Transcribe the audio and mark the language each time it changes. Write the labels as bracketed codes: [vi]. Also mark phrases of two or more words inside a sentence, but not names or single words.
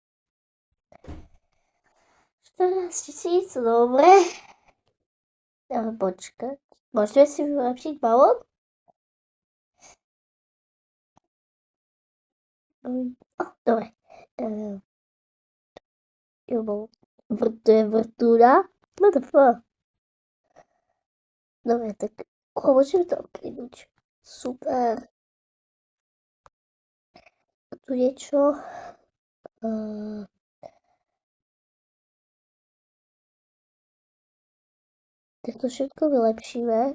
[sk] 14 000, dobre. Ale počkať. Môžeme si vylepšiť balón? Dobre. To je vrtúra? [en] What the fuck? [sk] Dobre, tak môžeme to okýnuť. Super. A tu niečo. Tak to všetko vylepšíme.